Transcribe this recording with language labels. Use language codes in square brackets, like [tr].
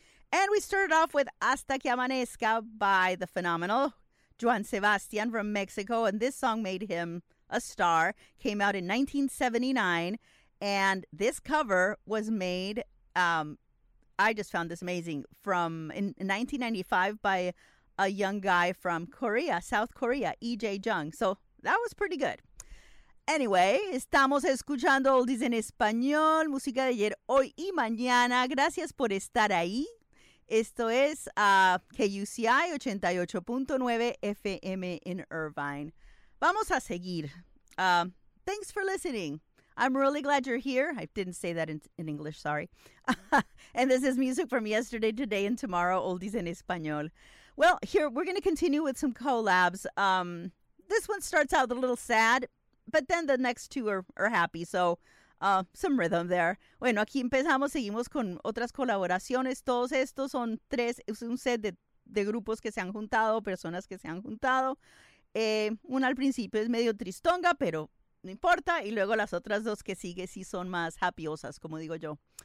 [en] And we started off with Hasta que amanezca by the phenomenal Juan Sebastian from Mexico, and this song made him a star, came out in 1979, and this cover was made, I just found this amazing, from in 1995 by a young guy from Korea, South Korea, E.J. Jung. So that was pretty good. [es] Anyway, estamos escuchando Oldies en Español, música de ayer, hoy y mañana. Gracias por estar ahí. Esto es KUCI 88.9 FM [en] in Irvine. [es] Vamos a seguir. [en] Thanks for listening. I'm really glad you're here. I didn't say that in English, sorry. And this is music from yesterday, today, and tomorrow, Oldies en Español. Well, here we're going to continue with some collabs. This one starts out a little sad, but then the next two are happy. So, some rhythm there. [es] Bueno, aquí empezamos, seguimos con otras colaboraciones. Todos estos son tres, es un set de grupos que se han juntado, personas que se han juntado. Una al principio es medio tristonga, pero no importa. Y luego las otras dos que sigue sí son más happyosas, como digo yo.